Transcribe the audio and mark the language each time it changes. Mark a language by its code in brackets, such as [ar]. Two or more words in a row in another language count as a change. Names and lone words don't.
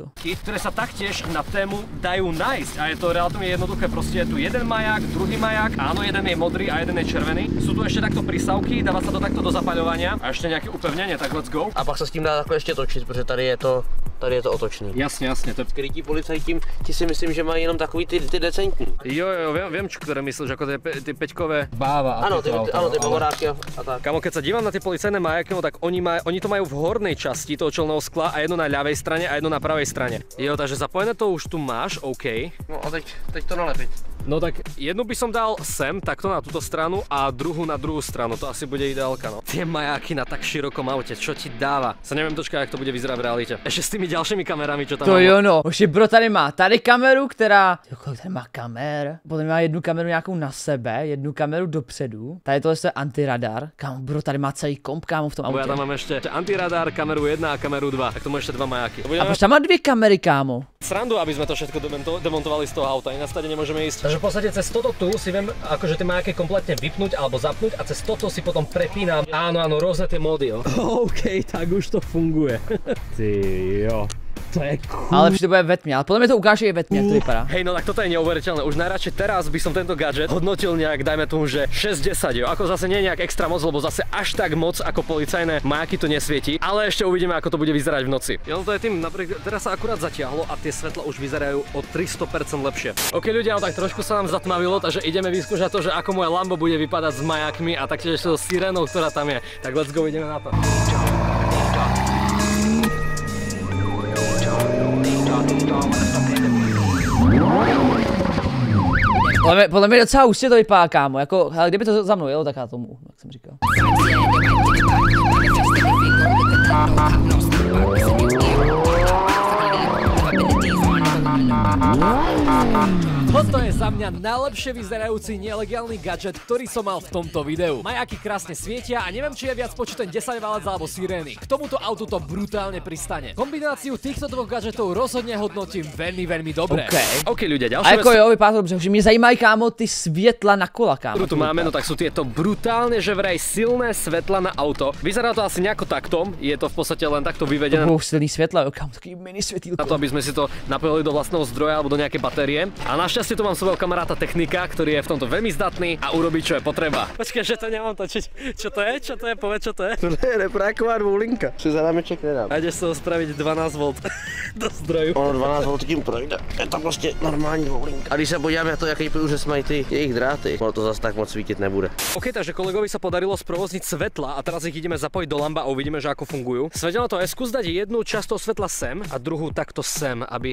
[sk] Ktoré sa taktiež na tému dajú nájsť a je to relatívne jednoduché, proste je tu jeden maják, druhý maják, áno, jeden je modrý a jeden je červený. Sú tu ešte takto prísavky, dáva sa to takto do zapaľovania a ešte nejaké upevnenie, tak [en] let's go. [cs] A pak se s tím dá takhle ještě točit, protože tady je to otočný. [sk] Jasne, to je... [cs] Skrytí policajti, ti si myslím, že mají jenom takový ty decentní. Jo, [sk] viem, čo ktoré myslíš, ako tie peťkové báva a [cs] ano, ty bavoráky a tak. [sk] Kamo, keď sa dívam na tie policajné majáky, no tak oni to majú v hornej časti toho čelného skla a jedno na ľavej strane a jedno na pravej strane. Jo, takže zapojené to už tu máš, OK. No a teď to nalepiť. No tak jednu by som dal sem, takto na túto stranu a druhú na druhú stranu. To asi bude ideálka, no. Tie majáky na tak širokom aute, čo ti dáva? Sa neviem dočkať, jak to bude vyzerať v realite. Ešte s tými ďalšími kamerami, čo tam To mám. [cs] jo, no. Oši, bro, tady má kameru, která... Kolik tady má kamer? Potom má jednu kameru nějakou na sebe, jednu kameru dopředu. Tady tohle je antiradar. Kámo, bro, tady má celý komp, kámo, v tom autě. [sk] Ja tam mám ešte antiradar, kameru 1 a kameru 2. Tak to má ešte 2 majáky. [cs] A proč tam má 2 kamery, kámo? [sk] Srandu, aby sme to všetko demontovali z toho auta, ináč tady nemôžeme ísť. Takže v podstate cez toto tu si viem akože tie majaky kompletne vypnúť alebo zapnúť a cez toto si potom prepínam. Áno, rôzne tie módy, jo. OK, tak už to funguje. [cs] Ty jo. To je cool. Ale to bude ve tmě, ale podle mě to ukáže i ve tmě, jak to vypadá. [sk] Hej, no tak toto je neuveriteľné. Už najradšej teraz by som tento gadget hodnotil nejak, dajme tomu, že 60, jo. Ako zase nie nejak extra moc, lebo zase až tak moc ako policajné majaky to nesvieti, ale ešte uvidíme, ako to bude vyzerať v noci. Jo, to je tým, napríklad teraz sa akurát zatiahlo a tie svetla už vyzerajú o 300% lepšie. OK ľudia, no tak trošku sa nám zatmavilo, takže ideme vyskúšať to, že ako moje Lambo bude vypadať s majakmi a taktiež so sirénou, ktorá tam je. [en] Tak let's go, [sk] ideme na to. [cs] Podle mě docela ústě to vypadá, kámo, jako, ale kdyby to za mnou jelo, tak já tomu, jak jsem říkal. [sk] Toto je za mňa najlepšie vyzerajúci nelegálny gadget, ktorý som mal v tomto videu. Majaky krásne svietia a neviem, či je viac počuť ten 10 valec alebo sirény. K tomuto autu to brutálne pristane. Kombináciu týchto dvoch gadgetov rozhodne hodnotím veľmi dobre. OK, ľudia, ďalšia a [cs] jako [sk] vec, [cs] jo, vypadá to dobře, že mě zajímají, kámo, ty světla na kola, kámo. [sk] ktorú tu máme, no tak sú tieto brutálne, že vraj silné svetla na auto. Vyzerá to asi nejako takto, je to v podstate len takto vyvedené. [cs] To budou silný světla, jo, kámo, taký mini světýlko. [sk] Na to, aby sme si to napojili do vlastného zdroja alebo do nejakej batérie. A našťastie tu mám svojho kamaráta technika, ktorý je v tomto veľmi zdatný a urobí, čo je potreba. Počkaj, že to nemám točiť. Čo to je? Čo to je? Povedz, čo to je? [cs] To je repráková dvoulinka. Si za námeček nedám. [sk] A ideš z toho spraviť 12 V do zdroju. [cs] Ono 12 V tím projde. Je to prostě normální dvoulinka. A když se podíváme na to, jaký průřez mají ty jejich dráty, ono to zase tak moc svítit nebude. [sk] OK, takže kolegovi sa podarilo sprovozniť svetla a teraz ich ideme zapojiť do Lamba a uvidíme, že ako fungujú. Svetelno to je, skús dať jednu časť toho svetla sem a druhú takto sem, aby...